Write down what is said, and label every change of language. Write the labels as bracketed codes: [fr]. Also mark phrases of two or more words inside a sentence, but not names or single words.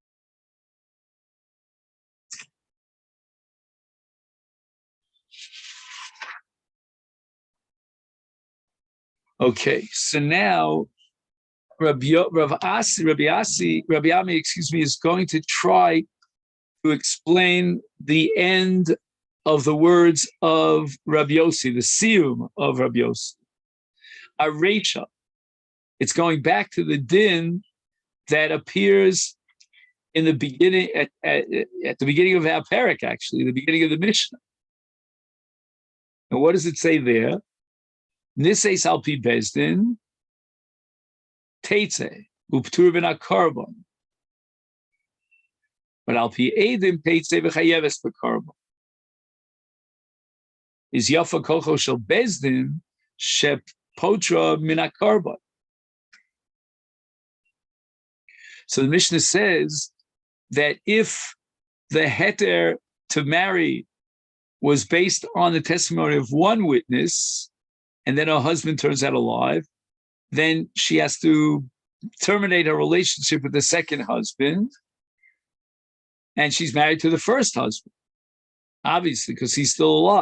[en] Okay, so now Rabbi Ami, is going to try to explain the end of the words of Rabbi Yossi, the siyum of Rabbi Yossi. Arecha. It's going back to the din that appears in the beginning, at the beginning of our parak, actually, the beginning of the Mishnah. And what does it say there? [he] נישאת על פי בית דין, תצא, ופטורה מן הקרבן. But על פי עדים תצא וחייבת בקרבן. יפה כוחו של בית דין שפוטרה מן הקרבן. [en] So the Mishnah says that if the heter to marry was based on the testimony of one witness, and then her husband turns out alive, then she has to terminate her relationship with the second husband, and she's married to the first husband, obviously, because he's still alive.